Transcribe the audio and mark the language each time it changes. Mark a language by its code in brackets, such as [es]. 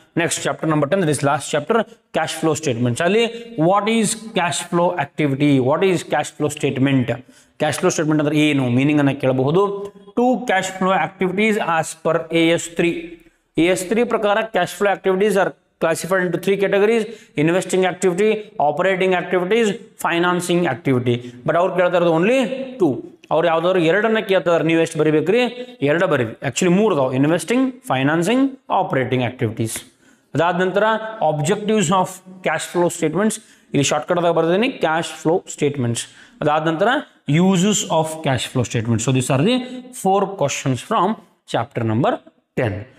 [kn] Next chapter number 10, this last chapter, cash flow statements. ಅಲ್ಲಿ [en] what is cash flow activity, what is cash flow statement, [kn] cash flow statement ಅಂದ್ರೆ ಏನು, meaning ಅನ್ನು ಕೇಳಬಹುದು. [en] 2 cash flow activities as per AS3 ಪ್ರಕಾರ cash flow activities are classified into 3 categories: investing activity, operating activities, financing activity. [kn] But ಅವ್ರು ಕೇಳ್ತಾ ಇರೋದು only 2. ಅವ್ರು ಯಾವ್ದಾದ್ರು ಎರಡನ್ನ ಕೇಳ್ತಾರೆ, ನೀವು ಎಷ್ಟು ಬರಿಬೇಕ್ರಿ? 2 ಬರೀರಿ. ಆಕ್ಚುಲಿ 3 ಅದಾವ: ಇನ್ವೆಸ್ಟಿಂಗ್, ಫೈನಾನ್ಸಿಂಗ್, ಆಪರೇಟಿಂಗ್ ಆಕ್ಟಿವಿಟೀಸ್. ಅದಾದ ನಂತರ objectives of cash flow statements, ಇಲ್ಲಿ ಶಾರ್ಟ್ಕಟ್ದಾಗ ಬರ್ದಿದ್ದೀನಿ ಕ್ಯಾಶ್ ಫ್ಲೋ ಸ್ಟೇಟ್ಮೆಂಟ್ಸ್. ಅದಾದ ನಂತರ uses of cash flow statements. [en] So this are the 4 questions from chapter number 10.